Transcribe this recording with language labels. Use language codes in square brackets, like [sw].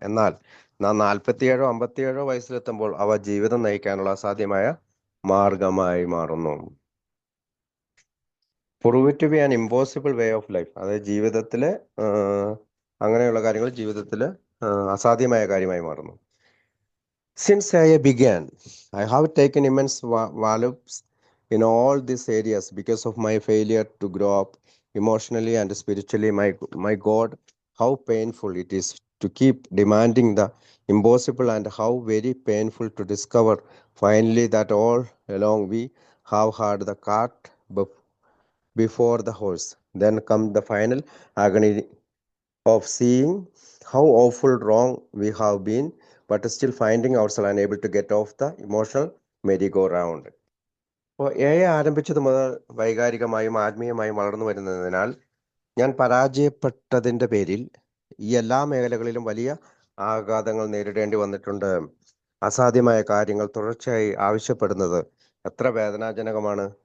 [ml] എന്നാൽ നാം 47-ഓ 57-ഓ വയസ്സിലെത്തുമ്പോൾ അവ ജീവിതം നയിക്കാനുള്ള അസാധ്യമായ മാർഗമായി മാറുന്നു. [en] Prove to be an impossible way of life. [ml] അതായത് ജീവിതത്തില് അങ്ങനെയുള്ള കാര്യങ്ങൾ ജീവിതത്തിൽ അസാധ്യമായ കാര്യമായി മാറുന്നു. [en] Since I began, I have taken immense values in all these areas because of my failure to grow up emotionally and spiritually. My God, how painful it is to keep demanding the impossible, and how very painful to discover finally that all along we have had the cart before the horse. Then come the final agony of seeing how awful wrong we have been, but still finding ourselves unable to get off the emotional merry-go-round. [ml] അപ്പോൾ ആരംഭിച്ചത് മുതൽ വൈകാരികമായും ആത്മീയമായും വളർന്നു വരുന്നതിനാൽ ഞാൻ പരാജയപ്പെട്ടതിൻ്റെ പേരിൽ ഈ എല്ലാ മേഖലകളിലും വലിയ ആഘാതങ്ങൾ നേരിടേണ്ടി വന്നിട്ടുണ്ട്. അസാധ്യമായ കാര്യങ്ങൾ തുടർച്ചയായി ആവശ്യപ്പെടുന്നത് എത്ര വേദനാജനകമാണ്.